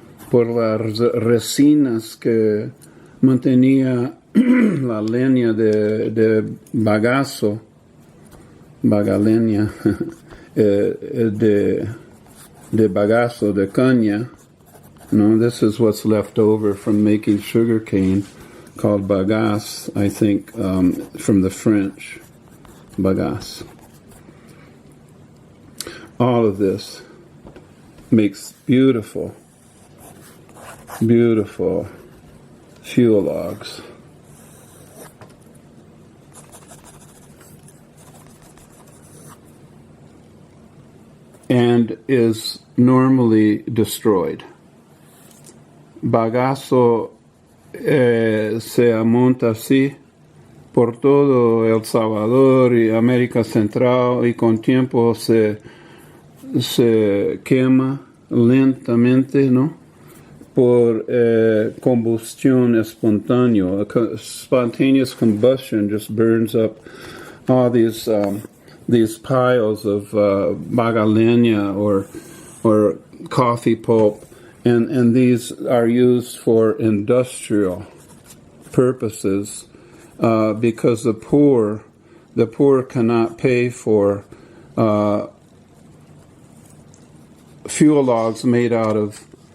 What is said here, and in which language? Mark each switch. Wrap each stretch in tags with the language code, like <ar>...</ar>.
<es>por las resinas que mantenía la leña de bagaleña, de bagasso, de caña.</es> <en>No, this is what's left over from making sugar cane, called bagasse, I think, from the French, bagasse. All of this makes beautiful, beautiful fuel logs. And is normally destroyed.</en> <es>Bagasso se amonta así por todo El Salvador y América Central y con tiempo se quema lentamente, ¿no? Por combustión espontánea.</es> <en>Spontaneous combustion just burns up all these piles of bagaleña or coffee pulp, and these are used for industrial purposes because the poor cannot pay for fuel logs made out of</en>